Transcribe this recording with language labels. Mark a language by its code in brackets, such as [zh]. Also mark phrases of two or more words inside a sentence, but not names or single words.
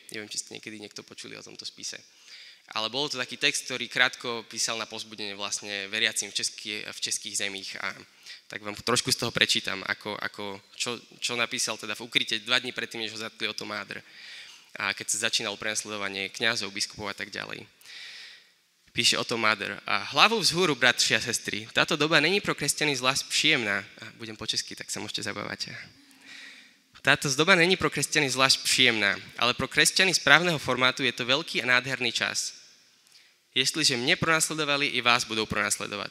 [sk] Neviem, či ste niekedy niekto počuli o tomto spise. Ale bol to taký text, ktorý krátko písal na povzbudenie vlastne veriacim v českých zemích. A tak vám trošku z toho prečítam, čo napísal teda v ukryte 2 dní predtým, než ho zatkli Otto Mádr. A keď sa začínalo prenasledovanie kňazov, biskupov a tak ďalej. Píše Otto Mádr. [cs] Hlavu vzhůru, bratři a sestry. Táto doba není pro kresťany zvlášť příjemná. [sk] Budem po česky, tak sa môžete zabávať. [cs] Táto doba není pro kresťany zvlášť příjemná, ale pro kresťany správného formátu je to veľký a nádherný čas. Jestliže mne pronásledovali, i vás budou pronásledovat.